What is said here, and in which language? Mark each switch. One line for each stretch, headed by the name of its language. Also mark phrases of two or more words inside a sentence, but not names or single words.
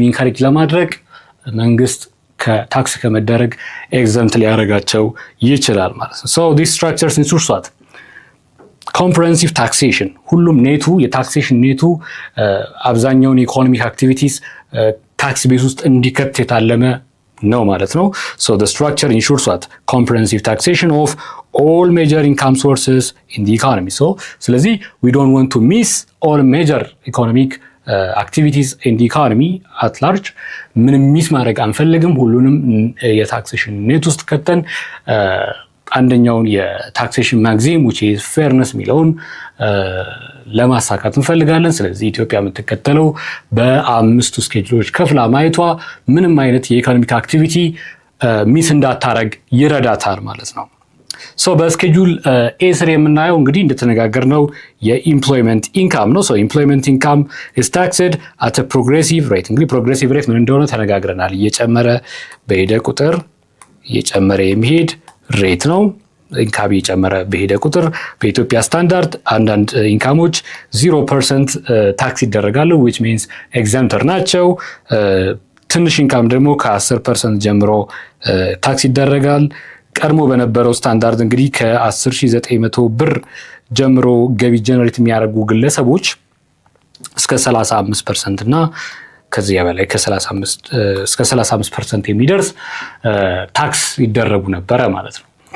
Amharic: ኢንካሬጅ ለማድረግ መንግስት ከታክስ ከመደረግ ኤግዘምት ሊያደርጋቸው ይችላል ማለት ነው።
English: this structures ensures what comprehensive taxation፣
Amharic: ሁሉም ኔቱ የታክሴሽን ኔቱ አብዛኛውን የኢኮኖሚክ
English: activities tax base
Amharic: ውስጥ እንዲከት የታለመ ነው ማለት ነው።
English: the structure ensures what comprehensive taxation of all major income sources in the economy.
Amharic: ስለዚህ
English: we don't want to miss all major economic activities in the economy at large
Amharic: ምንም ሚስ ማድረግ አንፈልግም። ሁሉንም የታክሴሽን ኔት ውስጥ ከተን አንደኛውን የታክሴሽን ማግዚም
English: which is fairness
Amharic: የሚለውን ለማሳካት እንፈልጋለን። ስለዚህ ኢትዮጵያ የምትከተለው በ5 ስኬጁሎች ከፍላ ማየቷ ምንም አይነት የኢኮኖሚክ አክቲቪቲ ሚስ እንዳታረግ ይረዳታል ማለት ነው። በስኬጁል ኤ ስር የምናየው እንግዲህ እንደተነጋገርነው የኢምፕሎይመንት ኢንካም ነው።
English: employment income is taxed at a progressive rate።
Amharic: እንግዲህ
English: progressive rate
Amharic: ምን እንደሆነ ተነጋግረናል። እየጨመረ በሄደ ቁጥር እየጨመረ የሚሄድ ሬት ነው። ኢንካም እየጨመረ በሄደ ቁጥር በኢትዮጵያ ስታንዳርድ አንዳንድ ኢንካሞች 0% ታክስ ይደረጋሉ
English: which means exempter
Amharic: ናቸው። ትንሽ ኢንካም ደግሞ ከ10% ጀምሮ ታክስ ይደረጋል። ቀድሞ በነበረው ስታንዳርድ እንግዲህ ከ10,900 ብር ጀምሮ ገቢ ጀነሬት የሚያደርጉ ግለሰቦች እስከ 35% እና ከዚያ በላይ እስከ 35% የሚደርስ ታክስ ይደረጉ ነበረ ማለት ነው።